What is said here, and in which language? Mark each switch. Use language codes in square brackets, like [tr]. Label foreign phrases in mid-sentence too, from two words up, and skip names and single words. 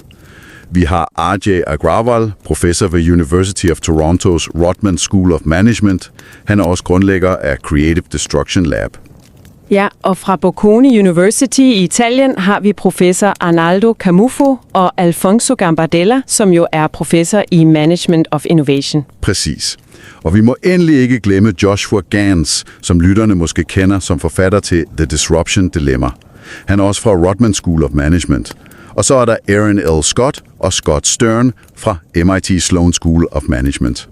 [da] Vi har Ajay Agrawal, professor ved University of Torontos Rotman School of Management. Han er også grundlægger af Creative Destruction Lab. Ja, og fra Bocconi University i Italien har vi professor Arnaldo Camuffo og Alfonso Gambardella, som jo er professor i [en] Management of Innovation. [da] Præcis. Og vi må endelig ikke glemme Joshua Gans, som lytterne måske kender som forfatter til The Disruption Dilemma. Han er også fra Rotman School of Management. Og så er der Erin L. Scott og Scott Stern fra MIT Sloan School of Management.